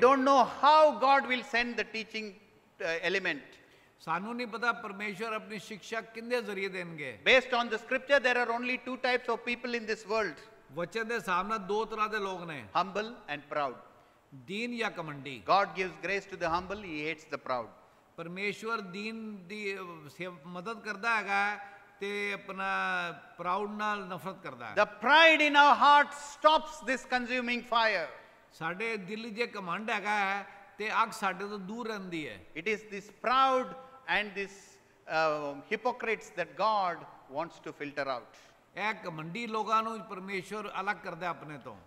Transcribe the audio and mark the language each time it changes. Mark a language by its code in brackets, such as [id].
[en] don't know how God will send the teaching element. [pa] ਸਾਨੂੰ ਨਹੀਂ ਪਤਾ ਪਰਮੇਸ਼ਵਰ ਆਪਣੀ ਸਿੱਖਿਆ ਕਿੰਦੇ ਜ਼ਰੀਏ ਦੇਣਗੇ। [en] Based on the scripture, there are only two types of people in this world: [pa] ਵਚਨ ਦੇ ਹਿਸਾਬ ਨਾਲ ਦੋ ਤਰ੍ਹਾਂ ਦੇ ਲੋਕ ਨੇ, [en] humble and proud. [pa] ਦੀਨ ਜਾਂ ਕਮੰਡੀ। [en] God gives grace to the humble, He hates the proud. [pa] ਪਰਮੇਸ਼ਵਰ ਦੀਨ ਦੀ ਮਦਦ ਕਰਦਾ ਹੈਗਾ ਤੇ ਆਪਣਾ ਪ੍ਰਾਊਡ ਨਾਲ ਨਫ਼ਰਤ ਕਰਦਾ ਹੈ। [en] The pride in our hearts stops this consuming fire. [pa] ਸਾਡੇ ਦਿਲ ਜੇ ਕਮੰਡ ਹੈਗਾ ਤੇ ਅੱਗ ਸਾਡੇ ਤੋਂ ਦੂਰ ਰਹਿੰਦੀ ਹੈ। [en] It is this proud and this hypocrites that God wants to filter out. [pa] ਇਹ ਕਮੰਡੀ ਲੋਕਾਂ ਨੂੰ ਪਰਮੇਸ਼ਵਰ ਅਲੱਗ ਕਰਦਾ ਆਪਣੇ ਤੋਂ।